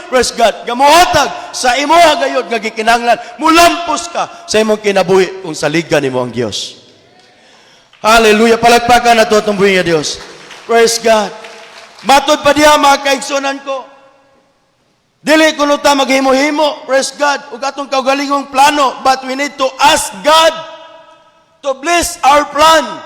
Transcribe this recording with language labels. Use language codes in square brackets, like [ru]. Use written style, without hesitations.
[ceb] Praise God, nga mohatag sa imuha gayud nga gikinahanglan. Mulampos ka sa imong kinabuhi kung saligan nimo ang Dios. Hallelujah. Palagpakan na ito itong buhay nga Diyos. Praise God. Matod pa diha mga kaigsunan ko. Dili ko ta maghimo-himo. Praise God. Ug atong kaugalingong plano. [en] But we need to ask God to bless our plan.